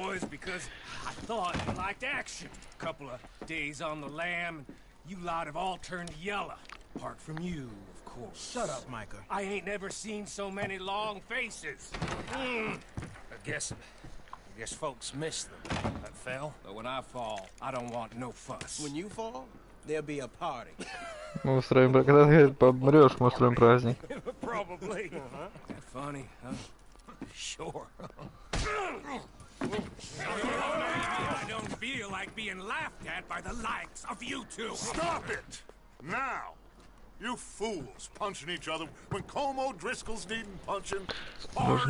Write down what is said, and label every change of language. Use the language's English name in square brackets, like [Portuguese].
[English] Because I thought you liked action. A couple of days on the lam, and you lot have all turned yellow. Apart from you, of course. Shut up, Micah. I ain't never seen so many long faces. I guess I guess folks miss them. That fell. But when I fall, I don't want no fuss. When you fall, there'll be a party. [Russian] Мы устроим, когда ты помрешь, мы устроим праздник. [English] Probably. Funny, huh? Sure. I don't feel like being laughed at by the likes of you two. Stop it! Now! You fools punching each other when Como Driscoll's needing punching. Hard.